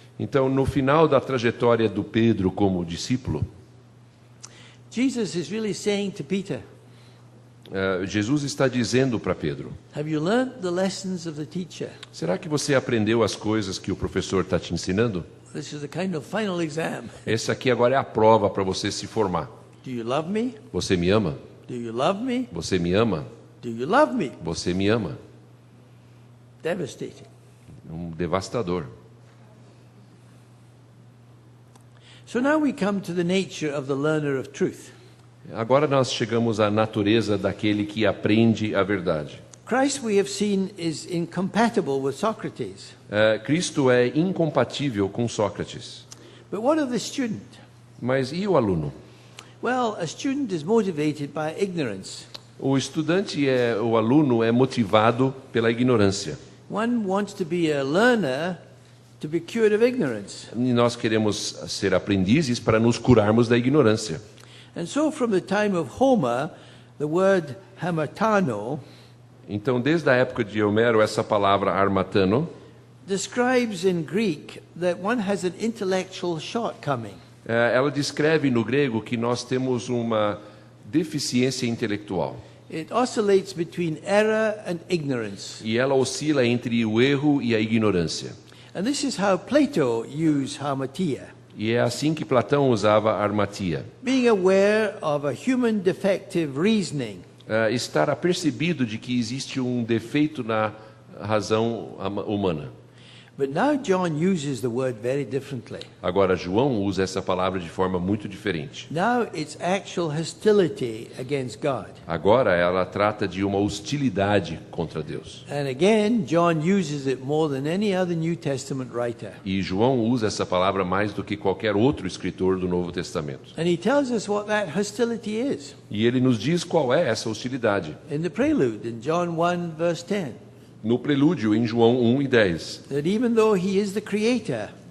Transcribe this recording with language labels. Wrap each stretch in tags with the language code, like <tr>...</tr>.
<pt>Então, no final da trajetória do Pedro como discípulo,</pt> <en>Jesus is really saying to Peter,</en> <pt>Jesus está dizendo para Pedro:</pt> <en>have you learned the lessons of the teacher?</en> <pt>será que você aprendeu as coisas que o professor está te ensinando?</pt> <en>This is the kind of final exam.</en> <pt>Essa aqui agora é a prova para você se formar.</pt> <en>Do you love me?</en> <pt>Você me ama?</pt> <en>Do you love me?</en> <pt>Você me ama?</pt> <en>Do you love me?</en> <pt>Você me ama?</pt> <en>Devastating.</en> <pt>Um devastador.</pt> <en>So now we come to the nature of the learner of truth.</en> <pt>Agora nós chegamos à natureza daquele que aprende a verdade.</pt> <en>Christ, we have seen, is incompatible with Socrates.</en> <pt>Cristo é incompatível com Sócrates.</pt> <en>But what of the student?</en> <pt>Mas e o aluno?</pt> <en>Well, a student is motivated by ignorance.</en> <pt>O aluno é motivado pela ignorância.</pt> <en>One wants to be a learner to be cured of ignorance.</en> <pt>E nós queremos ser aprendizes para nos curarmos da ignorância.</pt> <en>And so from the time of Homer, the word hamartano</en> <pt>Então, desde a época de Homero, essa palavra armatano</pt> <en>describes in Greek that one has an intellectual shortcoming.</en> <pt>ela descreve no grego que nós temos uma deficiência intelectual.</pt> <en>It oscillates between error and ignorance.</en> <pt>E ela oscila entre o erro e a ignorância.</pt> <en>And this is how Plato used hamartia.</en> <pt>E é assim que Platão usava a armatia.</pt> <en>Being aware of a human defective reasoning.</en> <pt>Estar apercebido de que existe um defeito na razão humana.</pt> <en>But now John uses the word very differently.</en> <pt>Agora, João usa essa palavra de forma muito diferente.</pt> <en>Now it's actual hostility against God.</en> <pt>Agora, ela trata de uma hostilidade contra Deus.</pt> <en>And again, John uses it more than any other New Testament writer.</en> <pt>E João usa essa palavra mais do que qualquer outro escritor do Novo Testamento.</pt> <en>And he tells us what that hostility is.</en> <pt>E ele nos diz qual é essa hostilidade.</pt> <en>In the prelude, in John 1, verse 10.</en> <pt>No prelúdio, em João 1:10.</pt> <en>That even though he is the creator,</en>